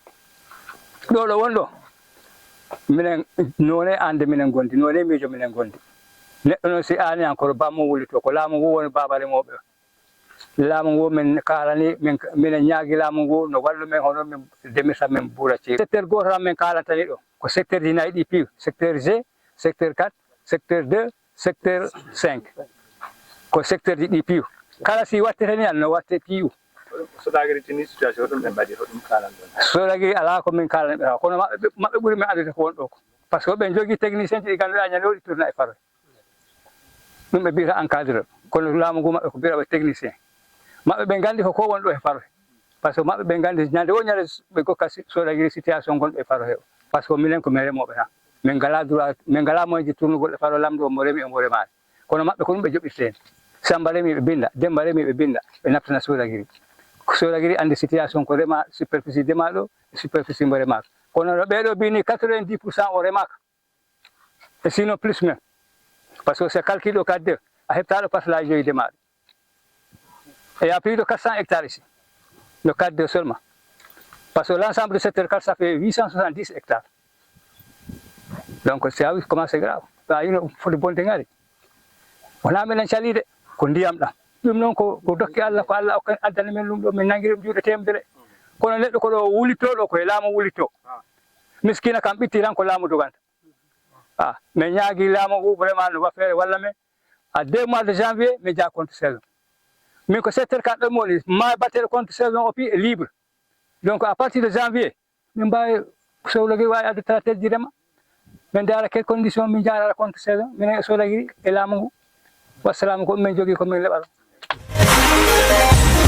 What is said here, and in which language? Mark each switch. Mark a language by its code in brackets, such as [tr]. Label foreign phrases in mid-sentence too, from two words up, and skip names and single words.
[ff] ɗo ɗo wonɗo minen none ande minen gondi none miijo minen gondi neɗɗo noon si ani encore bammo wulito ko laamu ngu woni baba remoɓe laamu ngu min kalani minen ñaagui laamu ngu no wallu men hono min demirta min buura ceeɗu secteur goto tan min kalantani ɗo ko secteur ji nayyi ɗi piiw secteur G secteur 4 secteur 2 secteur 5 ko secteur ji ɗi piiw kala si wattete ni no watte piiw Sodagiri tini situation ɗum ɓe mbaɗi hoɗum kalan ɗon Sodagiri ala ko min kalani ɓe kono maɓɓe ɓuuri min andude ko won ɗo ko [fr] par ce que [ff] ɓen jogui technicien ji ɗi ganduɗa ñande o ɗi tourna e faroy ɗum ɓe mbiyata encadreur kono laamu ngu maɓɓe ko mbiyata technicien maɓɓe ɓe gandi ko won ɗo e faroy [fr] par ce que [ff] maɓɓe ɓe gandi ñande o ñande ɓe gokka Sodagiri situation gonɗo e faroy o [fr] par ce que [ff] minen ko min remoɓe tan min ngala droit min ngala moyen ji tournugol e faroy lamdo mo remi omo remani kono maɓɓe ko ɗum ɓe joɓirteni Samba remi ɓe binda Demba remi ɓe binda ɓe naftana Sodagiri Sodagiri andi situation ko rema superficie demaɗo e superficie mo remaka kono no ɓeɗo mbini 90% o remaka [fr] et sinon plus même par ce que c'est calcule au 4 [ff] a heɓtaɗo parcelle joyi demaɗo [fr] et il y a plus de 400 hectares ici le 4 seulement parce que l'ensemble de secteur 4 ça fait 870 hectares donc c'est ah oui comment c'est grave [ff] a yino foti bonde ngari wona minen calide ko ndiyam ɗam ɗum noon ko dokki Allah ko Allah addani men ɗum ɗo min nangiri ɗum juuɗe temedere kono neɗɗo ko ɗo wulittoɗo koye laamu wulitto miskina kam ɓitti tan ko laamu doganta min ñaagui laamu ngu vraiment no feere walla men [fr] à 2 mois de janvier [ff] min jaa contre saison min ko secteur 4 ɗo moni ma batteɗo contre saison o pi [fr] est libre donc à partir de janvier [ff] min mbawi Sodagiri wawi adde tracteur ji rema min dara [fr] quelle condition [ff] min jarata contre saison minen e Sodagiri e laamu ngu wassalamu ko ɗum min jogui ko min leɓata